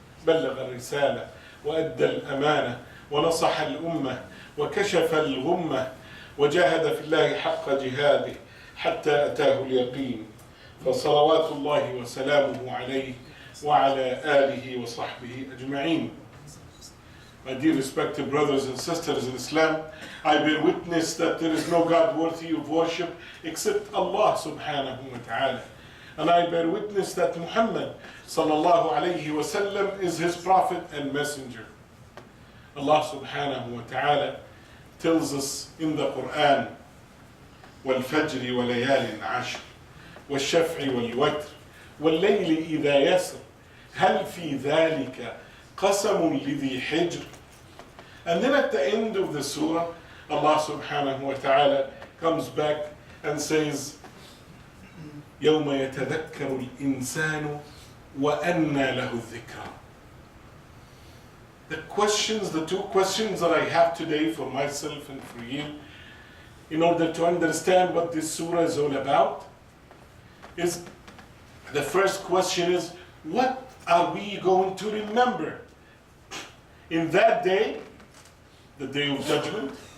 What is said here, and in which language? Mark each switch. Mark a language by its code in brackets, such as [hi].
[ar] بلغ الرسالة وأدى الأمانة ونصح الأمة وكشف الغمة وجاهد في الله حق جهاده حتى أتاه اليقين فصلوات الله وسلامه عليه وعلى آله وصحبه أجمعين. [en] My dear respected brothers and sisters in Islam, I bear witness that there is no God worthy of worship except Allah subhanahu wa ta'ala. And I bear witness that Muhammad sallallahu alayhi wa sallam is his prophet and messenger. Allah subhanahu wa ta'ala tells us in the Quran, [ar] وَالْفَجْرِ وَلَيَالٍ عَشْرٍ وَالشَّفْعِ وَالْوَتْرِ وَاللَّيْلِ إِذَا يَسْرٍ هَلْ فِي ذَلِكَ قَسَمٌ لِذِي حِجْرٍ. [en] And then at the end of the surah, Allah subhanahu wa ta'ala comes back and says, [ar] يَوْمَ يَتَذَكَّرُ الْإِنسَانُ وَأَنَّى لَهُ الذِّكْرَى. [en] The two questions that I have today for myself and for you, in order to understand what this surah is all about, is the first question is, what are we going to remember in that day, the day of judgment?